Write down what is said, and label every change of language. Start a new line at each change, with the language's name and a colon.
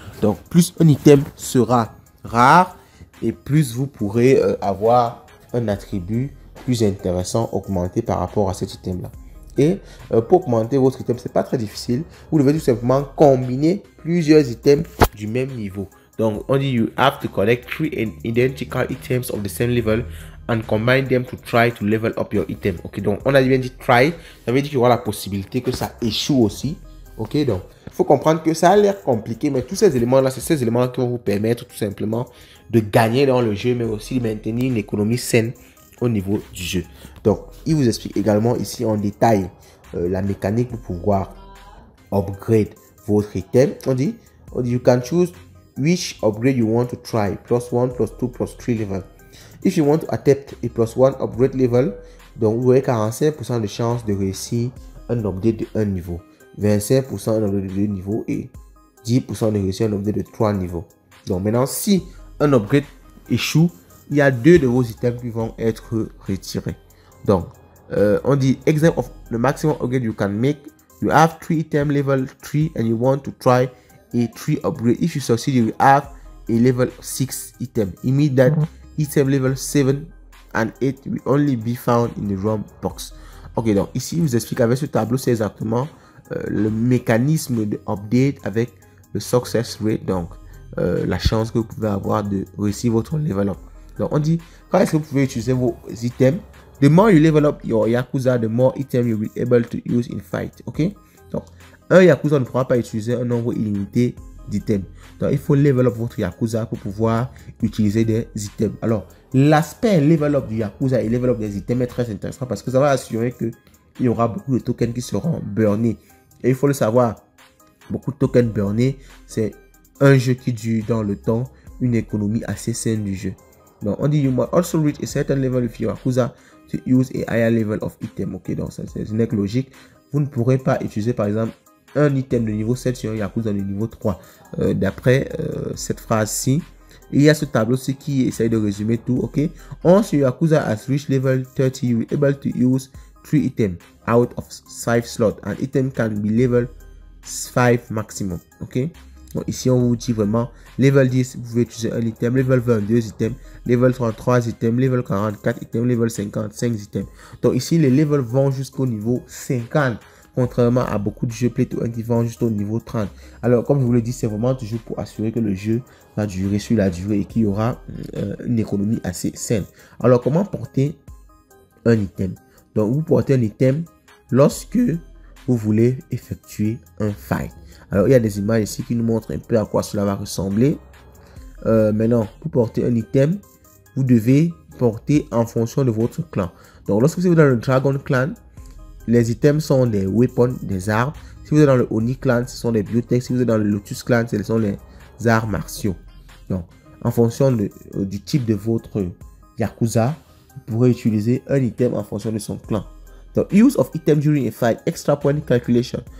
French: Donc, plus un item sera rare et plus vous pourrez avoir un attribut plus intéressant augmenté par rapport à cet item-là. Et pour augmenter votre item, c'est pas très difficile. Vous devez tout simplement combiner plusieurs items du même niveau. Donc, on dit
English: you have to collect 3 identical items of the same level and combine them to try to level up your item.
French: Ok, donc on a bien dit try, ça veut dire qu'il y aura la possibilité que ça échoue aussi. Ok, donc il faut comprendre que ça a l'air compliqué, mais tous ces éléments là, c'est ces éléments qui vont vous permettre tout simplement de gagner dans le jeu, mais aussi de maintenir une économie saine au niveau du jeu. Donc il vous explique également ici en détail la mécanique pour pouvoir upgrade votre item. On dit
English: you can choose which upgrade you want to try, +1, +2, +3 level. If you want to attempt a +1 upgrade level,
French: donc vous aurez 45% de chance de réussir un update de 1 niveau, 25% un update de 2 niveaux et 10% de réussir un update de 3 niveaux. Donc maintenant, si un upgrade échoue, il y a 2 de vos items qui vont être retirés. Donc, on dit
English: example of the maximum upgrade you can make. You have 3 items level 3 and you want to try a 3 upgrade. If you succeed, you will have a level 6 item. It means that item level 7 and 8 will only be found in the ROM box.
French: Ok, donc ici, il vous explique avec ce tableau, c'est exactement le mécanisme de update avec le success rate, donc la chance que vous pouvez avoir de réussir votre level up. Donc on dit, quand est-ce que vous pouvez utiliser vos items?
English: The more you level up your Yakuza, the more items you will be able to use in fight.
French: Ok, donc un Yakuza ne pourra pas utiliser un nombre illimité d'items. Donc il faut level up votre Yakuza pour pouvoir utiliser des items. Alors l'aspect level up du Yakuza et level up des items est très intéressant parce que ça va assurer que il y aura beaucoup de tokens qui seront burnés. Et il faut le savoir, beaucoup de tokens burnés, c'est un jeu qui dure dans le temps, une économie assez saine du jeu. Donc on dit
English: you must also reach a certain level with your Yakuza to use a higher level of item.
French: Ok, donc c'est une logique. Vous ne pourrez pas utiliser par exemple un item de niveau 7 sur un Yakuza de niveau 3. D'après cette phrase-ci, il y a ce tableau-ci qui essaye de résumer tout.
English: Ok, once your Yakuza has reached level 30, you will be able to use 3 items out of 5 slots. An item can be level 5 maximum.
French: Ok, donc ici on vous dit vraiment level 10, vous pouvez utiliser un item, level 20, 2 items, level 33 items, level 44 items, level 50, 5 items. Donc ici les levels vont jusqu'au niveau 50. Contrairement à beaucoup de jeux Play to Earn qui vont juste au niveau 30. Alors, comme je vous l'ai dit, c'est vraiment toujours pour assurer que le jeu va durer sur la durée et qu'il y aura une économie assez saine. Alors, comment porter un item? Donc, vous portez un item lorsque vous voulez effectuer un fight. Alors, il y a des images ici qui nous montrent un peu à quoi cela va ressembler. Maintenant, pour porter un item, vous devez porter en fonction de votre clan. Donc, lorsque vous êtes dans le Dragon Clan, les items sont des weapons, des armes. Si vous êtes dans le Oni Clan, ce sont des biotech. Si vous êtes dans le Lotus Clan, ce sont les arts martiaux. Donc, en fonction du type de votre Yakuza, vous pourrez utiliser un item en fonction de son clan.
English: Donc, use of item during a fight, extra point calculation.